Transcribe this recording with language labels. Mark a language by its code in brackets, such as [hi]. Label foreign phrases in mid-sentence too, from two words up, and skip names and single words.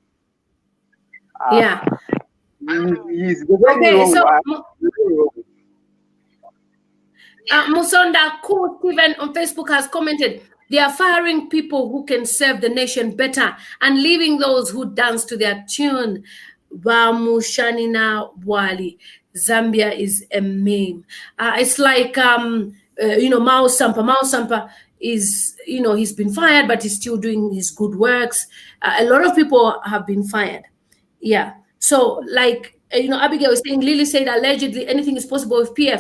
[en] He's very wrong. Musonda Ku Steven on Facebook has commented, they are firing people who can serve the nation better and leaving those who dance to their tune. [bem] Bamushanina Wali. [en] Zambia is a meme. It's like Mao Sampa. Mao Sampa is, he's been fired, but he's still doing his good works. A lot of people have been fired. Yeah. So, like, Abigail was saying, Lily said allegedly anything is possible with PF.